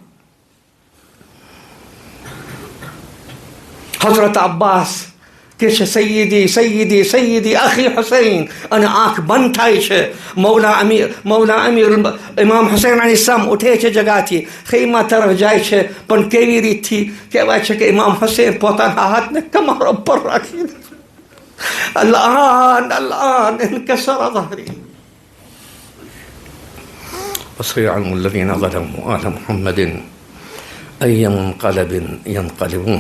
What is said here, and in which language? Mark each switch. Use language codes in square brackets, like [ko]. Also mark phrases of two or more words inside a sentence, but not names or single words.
[gu] હઝરત અબ્બાસ કે છે [ar] سيدي سيدي سيدي أخي [gu] હુસૈન, અને આંખ બંધ થાય છે. મૌલા અમીર ઇમામ હુસૈન અલૈહિસ્સલામ ઉઠે છે જગાથી, ખૈમા તરફ જાય છે. પણ કેવી રીતથી કહેવાય છે કે ઇમામ હુસૈન પોતાના હાથને કમર પર રાખીને [ar] الآن انكسر ظهري. وسيعلم الذين ظلموا آل محمد أي منقلب ينقلبون.